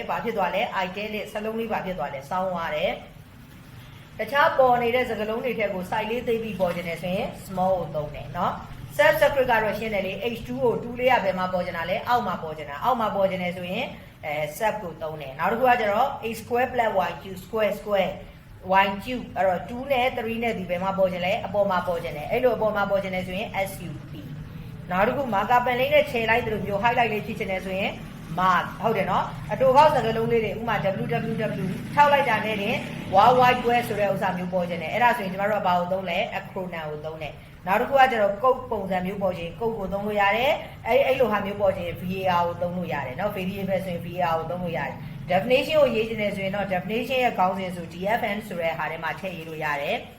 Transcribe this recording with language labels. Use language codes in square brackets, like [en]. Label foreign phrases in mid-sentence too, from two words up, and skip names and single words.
[my] ဘာဖြစ်သွားလဲ italic စလုံးလေးဘာဖြစ်သွားလဲစောင်းသွားတယ်တခြားပေါ်နေတဲ့စကားလုံးတွေထက်ကို size လေးသိပြီးပေါ်ချင်တယ်ဆိုရင် small ကိုသုံးတယ်เนาะ [en] self secret [my] ကတော့ရှင်းတယ်လေ H2 ကို2လေးကဘယ်မှာပေါ်ချင်တာလဲအောက်မှာ ပေါ်ချင်တာအောက်မှာပေါ်ချင်တယ်ဆိုရင်sub ကိုသုံးတယ်နောက်တစ်ခုကကျတော့ [en] a square plus y cube [my] square square y cube အဲ့တော့2နဲ့3နဲ့ဒီဘယ်မှာပေါ်ချင်လဲအပေါ်မှာ ပေါ်ချင်တယ်အဲ့လိုအပေါ်မှာပေါ်ချင်တယ်ဆိုရင် sup နောက်တစ်ခု [en] marker pen [my] လေးနဲ့ခြေလိုက်တယ်လို့မျိုး highlight လေးဖြစ်ချင်တယ်ဆိုရင် mark ဟုတ်တယ်နော်အတူကောက်စကားလုံးလေးတွေဥမာ www ထောက်လိုက်တာနဲ့တင် [en] world wide web [my] ဆိုတဲ့ဥစ္စာမျိုးပေါ်ချင်တယ်အဲ့ဒါဆိုရင်ကျမတို့ကဘာကိုသုံးလဲ acronym ကိုသုံးတယ်နောက်တစ်ခုကကျတော့ code ပုံစံမျိုးပေါ်ချင် code ကိုသုံးလို့ရတယ်အဲ့လိုဟာမျိုးပေါ်ချင် var ကိုသုံးလို့ရတယ်နော် variable ဆိုရင် var ကိုသုံးလို့ရတယ် definition ကိုရေးချင်တယ်ဆိုရင်တော့ definition ရဲ့ခေါင်းစဉ်ဆို dfn ဆိုတဲ့ဟာထဲမှာထည့်ရေးလို့ရတယ်